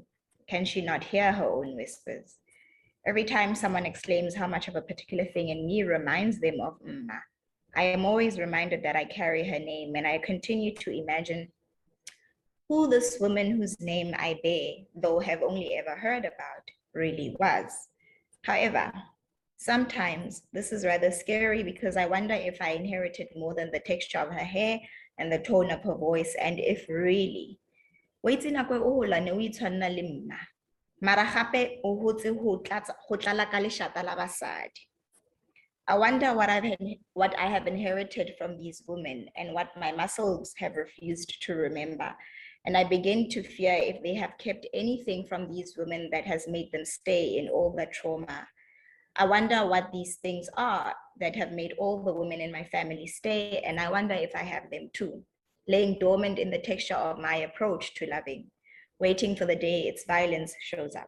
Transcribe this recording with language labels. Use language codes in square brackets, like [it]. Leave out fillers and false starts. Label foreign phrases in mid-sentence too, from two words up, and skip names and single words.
[en] Can she not hear her own whispers? Every time someone exclaims how much of a particular thing in me reminds them of Mma, I am always reminded that I carry her name, and I continue to imagine who this woman whose name I bear, though have only ever heard about, really was. However, sometimes this is rather scary because I wonder if I inherited more than the texture of her hair and the tone of her voice, and if really, [st] mara gape o hotse ho tlala ka leshata la basadi. [en] I wonder what I have inherited from these women and what my muscles have refused to remember. And I begin to fear if they have kept anything from these women that has made them stay in all the trauma. I wonder what these things are that have made all the women in my family stay, and I wonder if I have them too, laying dormant in the texture of my approach to loving, waiting for the day its violence shows up.